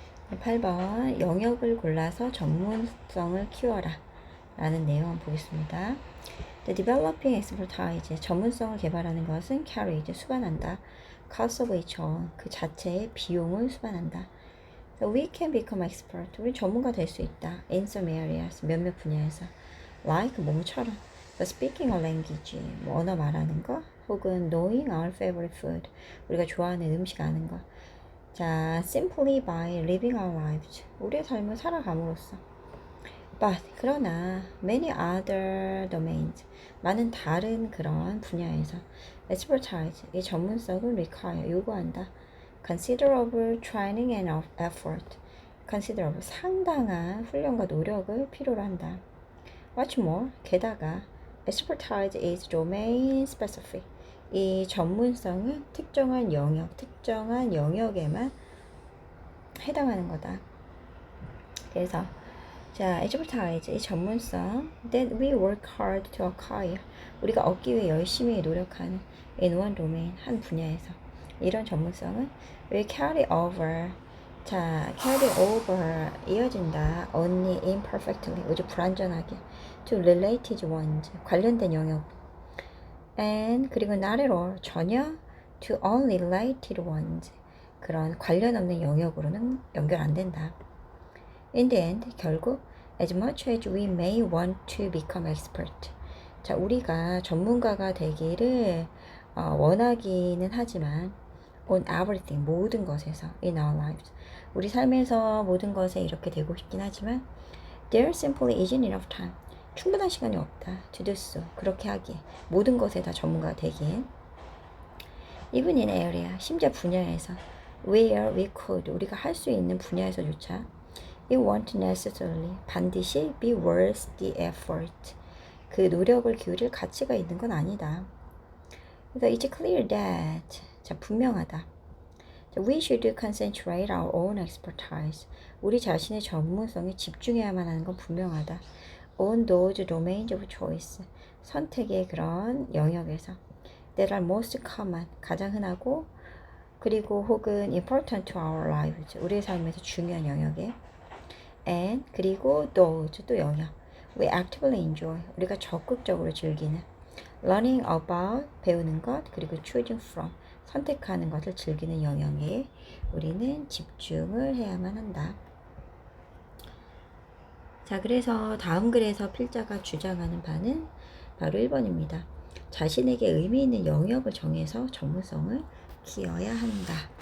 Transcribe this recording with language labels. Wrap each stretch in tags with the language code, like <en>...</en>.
<ko>네, 8번 영역을 골라서 전문성을 키워라 라는 내용 보겠습니다.</ko> <en>The developing expertise,</en> <ko>전문성을 개발하는 것은</ko> <en>carry,</en> <ko>수반한다.</ko> <en>cost of each own,</en> <ko>그 자체의 비용을 수반한다.</ko> <en>So we can become expert,</en> <ko>우리 전문가 될 수 있다.</ko> <en>In some areas,</en> <ko>몇몇 분야에서.</ko> <en>Like,</en> <ko>뭐처럼.</ko> <en>So speaking a language,</en> <ko>뭐 언어 말하는 거. 혹은</ko> <en>knowing our favorite food,</en> <ko>우리가 좋아하는 음식 아는 거.</ko> <en>자, simply by living our lives,</en> <ko>우리의 삶을 살아감으로써. But, 그러나</ko> <en>many other domains,</en> <ko>많은 다른 그런 분야에서 expertise, 이 전문성을 require, 요구한다.</ko> <en>considerable training and effort, considerable,</en> <ko>상당한 훈련과 노력을 필요로 한다.</ko> <en>What's more,</en> <ko>게다가</ko> <en>expertise is domain specific.</en> <ko>이 전문성은 특정한 영역, 특정한 영역에만 해당하는 거다. 그래서 자,</ko> <en>expertise,</en> <ko>이 전문성</ko> <en>that we work hard to acquire.</en> <ko>우리가 얻기 위해 열심히 노력하는</ko> <en>in one domain,</en> <ko>한 분야에서. 이런 전문성은</ko> <en>will carry over.</en> <ko>자,</ko> <en>carry over,</en> <ko>이어진다.</ko> <en>only imperfectly,</en> <ko>아주 불완전하게.</ko> <en>to related ones,</en> <ko>관련된 영역.</ko> <en>and</en> <ko>그리고</ko> <en>not at all,</en> <ko>전혀</ko> <en>to unrelated ones.</en> <ko>그런 관련 없는 영역으로는 연결 안 된다.</ko> <en>In the end,</en> <ko>결국</ko> <en>as much as we may want to become expert.</en> <ko>자, 우리가 전문가가 되기를 원하기는 하지만</ko> <en>on everything,</en> <ko>모든 것에서</ko> <en>in our lives.</en> <ko>우리 삶에서 모든 것에 이렇게 되고 싶긴 하지만</ko> <en>there simply isn't enough time.</en> <ko>충분한 시간이 없다.</ko> <en>to do so.</en> <ko>그렇게 하기에. 모든 것에 다 전문가가 되기에.</ko> <en>even in area,</en> <ko>심지어 분야에서</ko> <en>where we could,</en> <ko>우리가 할 수 있는 분야에서조차</ko> <en>it won't necessarily,</en> <ko>반드시</ko> <en>be worth the effort.</en> <ko>그 노력을 기울일 가치가 있는 건 아니다. 그래서</ko> <en>it's clear that,</en> <ko>자, 분명하다.</ko> <en>We should concentrate our own expertise.</en> <ko>우리 자신의 전문성에 집중해야만 하는 건 분명하다.</ko> <en>On those domains of choice.</en> <ko>선택의 그런 영역에서.</ko> <en>That are most common.</en> <ko>가장 흔하고, 그리고 혹은</ko> <en>important to our lives.</en> <ko>우리의 삶에서 중요한 영역에. And 그리고 those, 또 영역.</ko> <en>We actively enjoy.</en> <ko>우리가 적극적으로 즐기는.</ko> <en>Learning about,</en> <ko>배우는 것, 그리고</ko> <en>choosing from.</en> <ko>선택하는 것을 즐기는 영역에 우리는 집중을 해야만 한다. 자, 그래서 다음 글에서 필자가 주장하는 바는 바로 1번입니다. 자신에게 의미 있는 영역을 정해서 전문성을 키워야 한다.</ko>